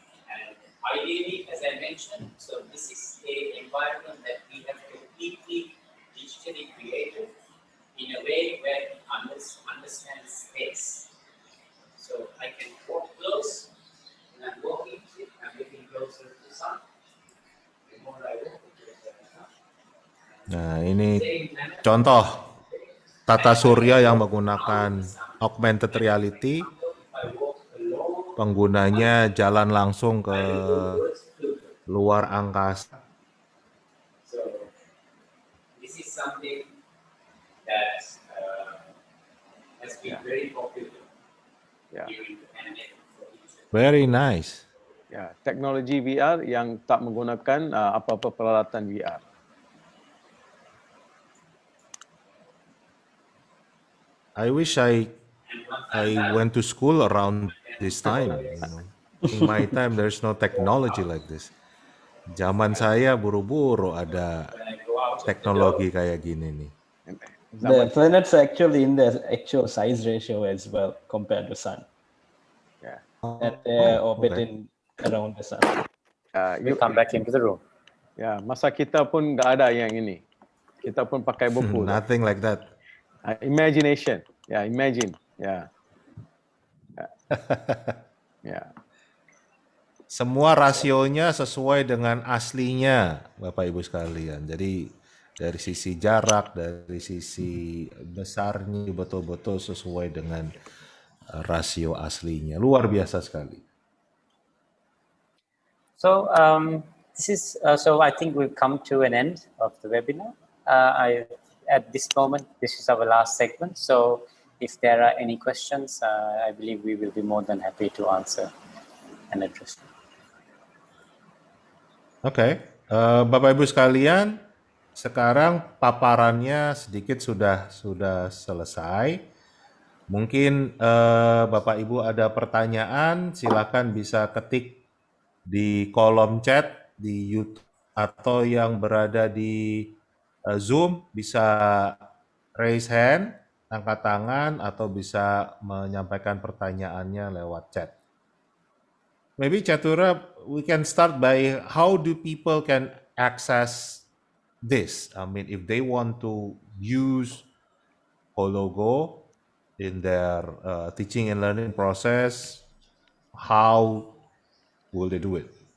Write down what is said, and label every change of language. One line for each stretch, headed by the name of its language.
English: And ideally, as I mentioned, so this is an environment that we have completely digitally created in a way where it understands space. So I can walk close, and I'm walking, I'm getting closer to the sun. The more I walk, the closer I come.
Indonesian: Nah, ini contoh tata surya yang menggunakan augmented reality. Penggunanya jalan langsung ke luar angkasa.
English: So this is something that has been very popular during the pandemic. Very nice.
Indonesian: Ya, teknologi VR yang tak menggunakan apa-apa peralatan VR.
English: I wish I went to school around this time. You know. In my time, there's no technology like this.
Indonesian: Zaman saya buru-buru ada teknologi kayak gini nih.
English: The planets are actually in the actual size ratio as well compared to sun. Yeah. That they are orbiting around the sun. You come back into the room.
Indonesian: Ya, masa kita pun nggak ada yang ini. Kita pun pakai buku.
English: Nothing like that. Imagination. Ya, imagine. Ya. Ya.
Indonesian: Semua rasionya sesuai dengan aslinya, Bapak Ibu sekalian. Jadi dari sisi jarak, dari sisi besarnya betul-betul sesuai dengan rasio aslinya. Luar biasa sekali.
English: So this is so I think we've come to an end of the webinar. At this moment, this is our last segment. So if there are any questions, I believe we will be more than happy to answer and address them.
Indonesian: Oke, Bapak Ibu sekalian, sekarang paparannya sedikit sudah selesai. Mungkin Bapak Ibu ada pertanyaan, silakan bisa ketik di kolom chat di YouTube atau yang berada di Zoom bisa raise hand, angkat tangan, atau bisa menyampaikan pertanyaannya lewat chat.
English: Maybe Catura, we can start by how do people can access this? I mean, if they want to use Hologo in their teaching and learning process, how will they do it?